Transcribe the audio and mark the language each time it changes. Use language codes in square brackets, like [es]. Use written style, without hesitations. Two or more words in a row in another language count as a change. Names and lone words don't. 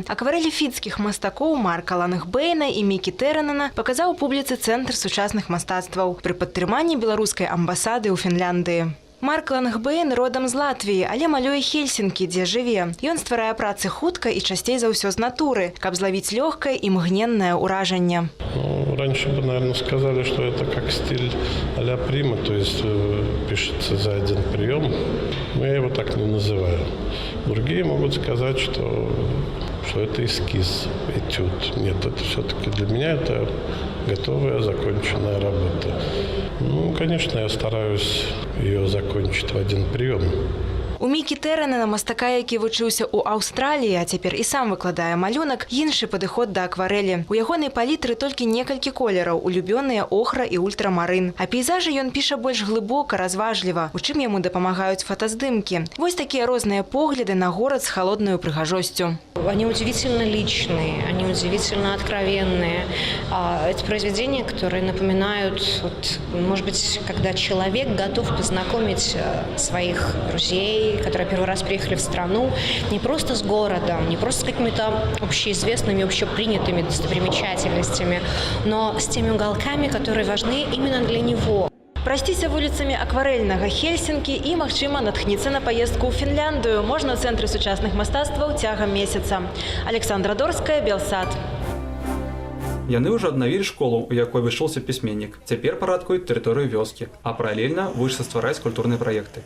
[be] Акварэлі фінскіх мастакоў Марка Лангбейна і Мікі Тэренена паказаў публіцы Цэнтр сучасных мастацтваў пры падтрыманні беларускай амбасады ў Фінляндыі. Марк Лангбейн родам з Латвіі, але малюе Хельсінкі, дзе жыве. Ён стварае працы хутка і часцей за ўсё з натуры, каб злавіць лёгкае і мгненнае ўражанне. [ru] Раньше бы, наверное, сказали, что это как стиль а-ля прима, то есть пишется за один прием. Но я его так не называю. Другие могут сказать, что это эскиз, этюд. Нет, это все-таки для меня это готовая, законченная работа. Ну, конечно, я стараюсь ее закончить в один прием. [be] У Мікі Тэренена, мастака, які вучыўся ў Аўстраліі, а цяпер і сам выкладае малюнак, іншы падыход да акварэлі. У ягонай палітры толькі некалькі колераў, улюбёныя охра і ультрамарын. А пейзажы ён піша больш глыбока, разважліва, у чым яму дапамагаюць фотаздымкі. Вось такія розныя погляды на горад з халоднаю прыгажосцю. [ru] Они удивительно личные, они удивительно откровенные. Это произведения, которые напоминают, может быть, когда человек готов познакомить своих друзей, которые первый раз приехали в страну, не просто с городом, не просто с какими-то общеизвестными, общепринятыми достопримечательностями, но с теми уголками, которые важны именно для него. [be] Прайсціся вуліцамі акварэльнага Хельсінкі і, магчыма, натхніцца на паездку ў Фінляндыю можна ў Цэнтры сучасных мастацтваў цягам месяца. Александра Дорская, Белсад. Яны ўжо аднавілі школу, у якой вышоўся пісьменнік. Цяпер парадкуюць тэрыторыю вёскі, а паралельна вучацца ствараць культурныя праекты.